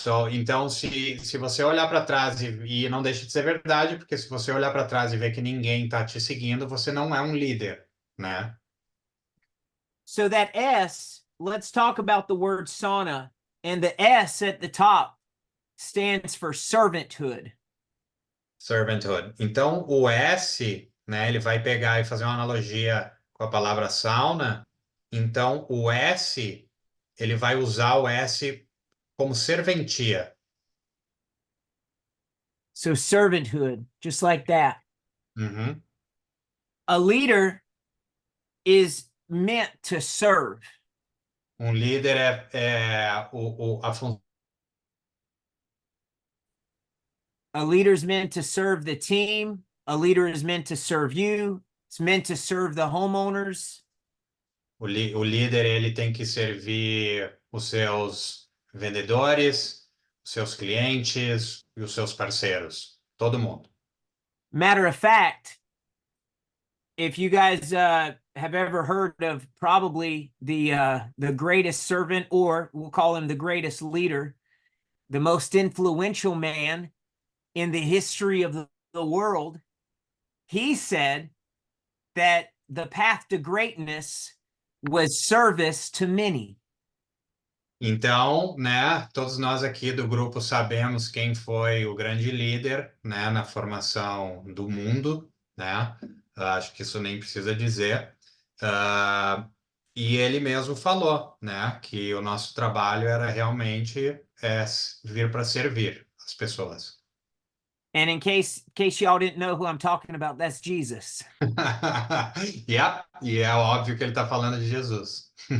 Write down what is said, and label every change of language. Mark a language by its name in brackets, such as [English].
[Portuguese] Então, se você olhar para trás e não deixa de ser verdade, porque se você olhar para trás e ver que ninguém está te seguindo, você não é um líder, né? [English] So that S, let's talk about the word sauna. And the S at the top stands for servanthood. Servanthood. [Portuguese] Então, o S, né, ele vai pegar e fazer uma analogia com a palavra sauna. Então, o S, ele vai usar o S como serventia. [English] So servanthood, just like that. Uhum. A leader is meant to serve. [Portuguese] Um líder a função. [English] A leader is meant to serve the team. A leader is meant to serve you. It's meant to serve the homeowners. [Portuguese] O líder, ele tem que servir os seus vendedores, os seus clientes e os seus parceiros, todo mundo. [English] Matter of fact, if you guys have ever heard of probably the greatest servant, or we'll call him the greatest leader, the most influential man in the history of the world, he said that the path to greatness was service to many. [Portuguese] Então, né, todos nós aqui do grupo sabemos quem foi o grande líder, né, na formação do mundo, né? Acho que isso nem precisa dizer. E ele mesmo falou, né, que o nosso trabalho era realmente vir para servir as pessoas. [English] And in case y'all didn't know who I'm talking about, that's Jesus. [Portuguese] Yeah, e é óbvio que ele está falando de Jesus.